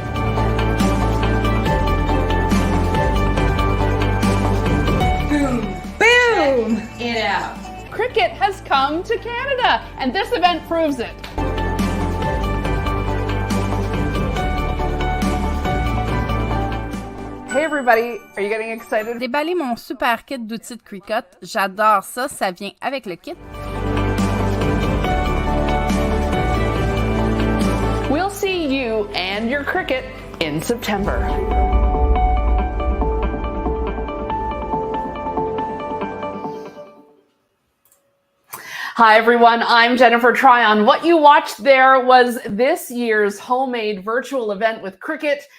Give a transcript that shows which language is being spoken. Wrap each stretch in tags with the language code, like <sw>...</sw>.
<en>Boom! It out. Cricut has come to Canada, and this event proves it. Hey everybody, are you getting excited?</en> <fr>Déballer mon super kit d'outils de Cricut, j'adore ça, ça vient avec le kit.</fr> <en>We'll see you and your Cricut in September. Hi everyone, I'm Jennifer Tryon. What you watched there was this year's Homemade virtual event with Cricut.</en>